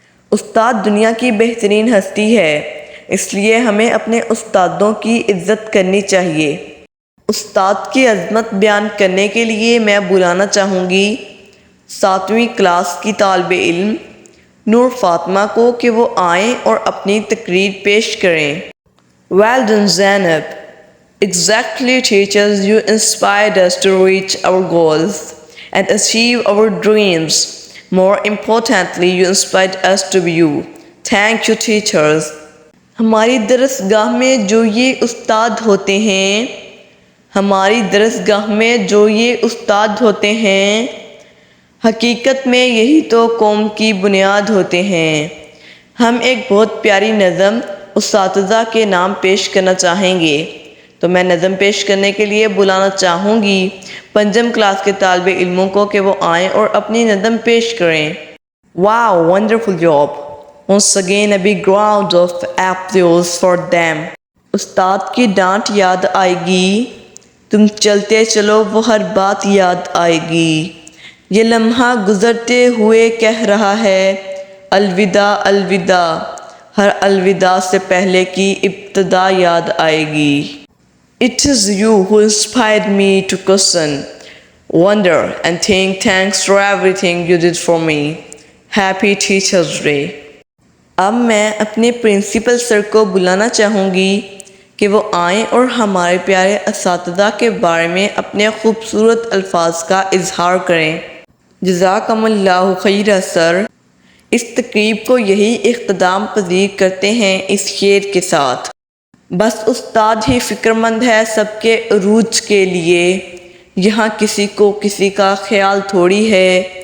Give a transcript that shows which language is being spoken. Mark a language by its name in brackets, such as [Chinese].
[Urdu] استاد دنیا کی بہترین ہستی ہے، اس لیے ہمیں اپنے استادوں کی عزت کرنی چاہیے۔ استاد کی عظمت بیان کرنے کے لیے میں بلانا چاہوں گی 7ویں کلاس کی طالب علم نور فاطمہ کو کہ وہ آئیں اور اپنی تقریر پیش کریں۔ [English] Well done Zainab. Exactly teachers, you inspired us to reach our goals and achieve our dreams. More importantly, you inspired us to be you. Thank you teachers. [Urdu] ہماری درسگاہ میں جو یہ استاد ہوتے ہیں، ہماری درسگاہ میں جو یہ استاد ہوتے ہیں، حقیقت میں یہی تو قوم کی بنیاد ہوتے ہیں۔ ہم ایک بہت پیاری نظم اساتذہ کے نام پیش کرنا چاہیں گے، تو میں نظم پیش کرنے کے لیے بلانا چاہوں گی 5 کلاس کے طالب علموں کو کہ وہ آئیں اور اپنی نظم پیش کریں۔ [English] Wow, wonderful job. Once again a big round of applause for them. [Urdu] استاد کی ڈانٹ یاد آئے گی، تم چلتے چلو وہ ہر بات یاد آئے گی۔ یہ لمحہ گزرتے ہوئے کہہ رہا ہے الوداع الوداع، ہر الوداع سے پہلے کی ابتدا یاد آئے گی۔ [English] It is you who inspired me to question, wonder and think. Thanks for everything you did for me. Happy Teachers Day. [Urdu] اب میں اپنے پرنسپل سر کو بلانا چاہوں گی کہ وہ آئیں اور ہمارے پیارے اساتذہ کے بارے میں اپنے خوبصورت الفاظ کا اظہار کریں۔ جزاکم اللہ خیر سر۔ اس تقریب کو یہی اختتام پذیر کرتے ہیں اس شعر کے ساتھ۔ بس استاد ہی فکر مند ہے سب کے عروج کے لیے، یہاں کسی کو کسی کا خیال تھوڑی ہے،